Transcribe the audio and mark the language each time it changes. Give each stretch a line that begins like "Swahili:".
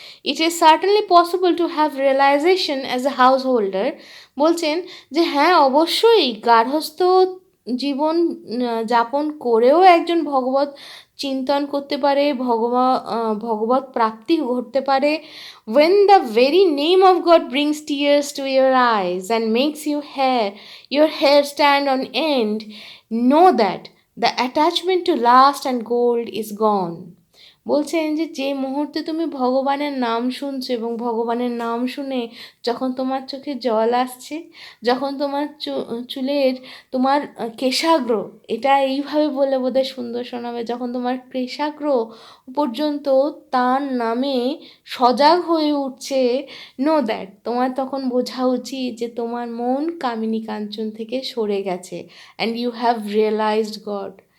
English: It is certainly possible to have realization as a householder.
Bangla: বলছেন যে হ্যাঁ, অবশ্যই গার্হস্থ জীবন যাপন করেও একজন ভগবত চিন্তন করতে পারে, ভগবত প্রাপ্তি ঘটতে পারে।
English: when the very name of God brings tears to your eyes and makes your hair stand on end, know that the attachment to lust and gold is gone.
Bangla: বলছেন যে যে মুহূর্তে তুমি ভগবানের নাম শুনছো এবং ভগবানের নাম শুনে যখন তোমার চোখে জল আসছে, যখন তোমার চুলের তোমার কেশাগ্র, এটা এইভাবে বলে বোধহয় সুন্দর শোনাবে, যখন তোমার কেশাগ্র পর্যন্ত তার নামে সজাগ হয়ে উঠছে,
English: know that,
Bangla: তোমার তখন বোঝা উচিত যে তোমার মন কামিনী কাঞ্চন থেকে সরে গেছে,
English: And you have realized God.